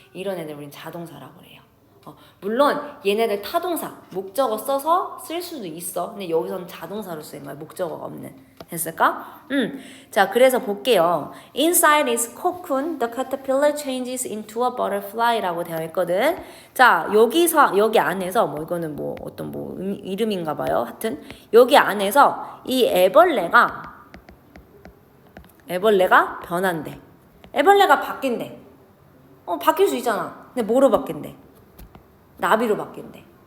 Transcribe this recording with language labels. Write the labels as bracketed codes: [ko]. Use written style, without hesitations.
[ko] 이런 애들 우린 자동사라고 그래요. 물론 얘네들 타동사, 목적어 써서 쓸 수도 있어. 근데 여기서는 자동사로 쓰인 거야. 목적어가 없는. 됐을까? 자, 그래서 볼게요. [en] Inside is cocoon, the caterpillar changes into a butterfly [ko] 라고 되어 있거든. 자, 여기 안에서 뭐 이거는 뭐 어떤 뭐 이름인가 봐요. 하여튼 여기 안에서 이 애벌레가 변한대. 애벌레가 바뀐대. 바뀔 수 있잖아. 근데 뭐로 바뀐대? 나비로 바뀐대.